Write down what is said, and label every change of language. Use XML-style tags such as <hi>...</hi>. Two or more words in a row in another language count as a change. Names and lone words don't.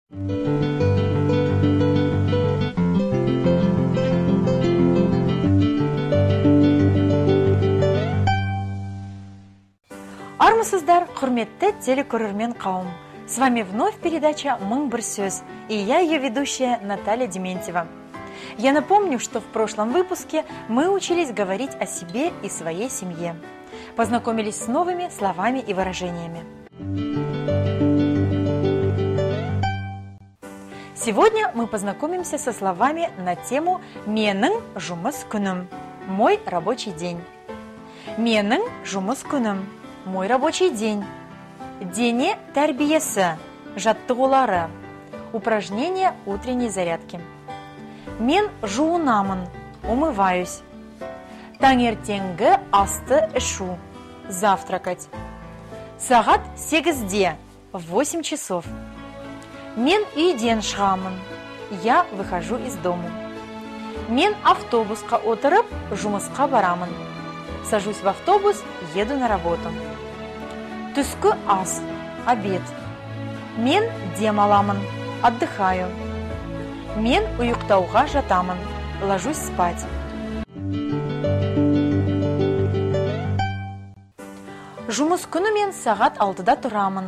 <kk>Армысыздар, құрметті телекөрермен қауым.</kk> <ru>С вами вновь передача «Мың бір сөз» и я, ее ведущая Наталья Дементьева. Я напомню, что в прошлом выпуске мы учились говорить о себе и своей семье. Познакомились с новыми словами и выражениями. Сегодня мы познакомимся со словами на тему</ru> <kk>«Менің жұмыс күнім» –</kk> <ru>«Мой рабочий день».</ru> <kk>«Менің жұмыс күнім» –</kk> <ru>«Мой рабочий день».</ru> <kk>Дене тәрбиесі – жаттығулары,</kk> <ru>упражнения утренней зарядки.</ru> <kk>Мен жуынамын, умываюсь. Таңертеңгі асты ішу, завтракать. Сағат 8-де,</kk> <ru>в 8 часов.</ru> <kk>Мен үйден шығамын,</kk> <ru>я выхожу из дому.</ru> <kk>Мен автобусқа отырып, жұмысқа барамын.</kk> <ru>Сажусь в автобус, еду на работу.</ru> <kk>Түскі ас, обед. Мен демаламын, отдыхаю. Мен ұйықтауға жатамын,</kk> <ru>ложусь спать.</ru> <kk>Жұмыс күні мен сағат 6-да тұрамын.</kk>